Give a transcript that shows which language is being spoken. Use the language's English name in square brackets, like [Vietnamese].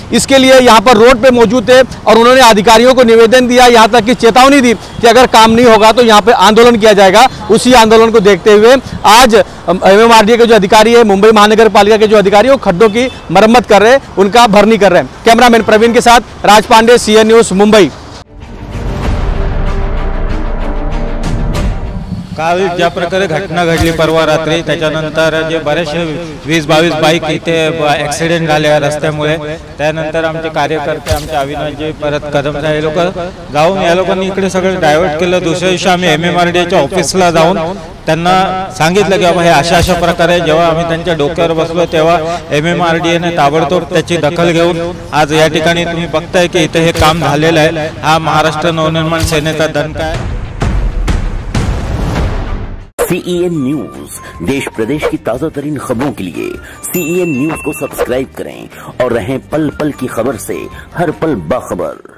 [Hindi] इसके लिए यहाँ पर रोड पे मौजूद थे और उन्होंने अधिकारियों को निवेदन दिया, यहाँ तक कि चेतावनी दी कि अगर काम नहीं होगा तो यहाँ पे आंदोलन किया जाएगा. उसी आंदोलन को देखते हुए आज MMRDA के जो अधिकारी है, मुंबई महानगर पालिका के जो अधिकारी है, वो खड्डों की मरम्मत कर रहे हैं, उनका भरनी कर रहे हैं. कैमरामैन प्रवीण के साथ राज पांडे, CN न्यूज़, मुंबई. [Marathi] काल ज्या प्रकारे घटना घडली परवा रात्री, त्याच्यानंतर जे बरेचसे 20-22 बाईक इथे ॲक्सिडेंट झाले रस्त्यामुळे, त्यानंतर आमचे कार्यकर्ते आमचे अविनाशजी परत कदम साहेब हे लोक जाऊन या लोकांनी इकडे सगळं डायव्हर्ट केलं. दुसऱ्या दिवशी आम्ही MMRDAच्या ऑफिसला जाऊन त्यांना सांगितलं की बाबा हे अशा प्रकारे, जेव्हा आम्ही त्यांच्या डोक्यावर बसलो तेव्हा MMRDAने ताबडतोब त्याची दखल घेऊन आज या ठिकाणी तुम्ही बघताय की इथे हे काम झालेलं आहे. हा महाराष्ट्र नवनिर्माण सेनेचा दणका आहे. [Hindi] CEN न्यूज, देश प्रदेश की ताजा तरीन खबरों के लिए CEN न्यूज को सब्सक्राइब करें और रहें पल पल की खबर से हर पल बाखबर.